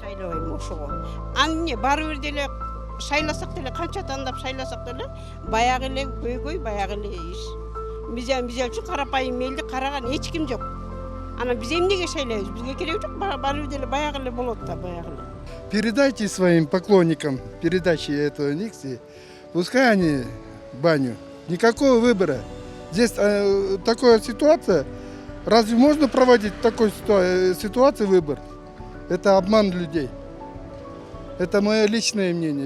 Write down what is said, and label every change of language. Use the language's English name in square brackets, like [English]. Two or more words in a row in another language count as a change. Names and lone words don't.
[Kyrgyz] Шайлабайм ошого. Анне баары бир деле шайласак деле, канча тандап шайласак деле, баягы эле көйгөй, баягы эле иш. Мисалы үчүн карапайым элди караган эч ким жок. Анан биз эмнеге шайлайбыз? Бизге кереги жок, баары бир деле баягы эле болот да, баягы эле. [Russian] Передайте своим поклонникам передачи этого Никси, пускай они баню. Никакого выбора. Здесь такая ситуация. Разве можно проводить в такой ситуации выбор? Это обман людей. Это мое личное мнение.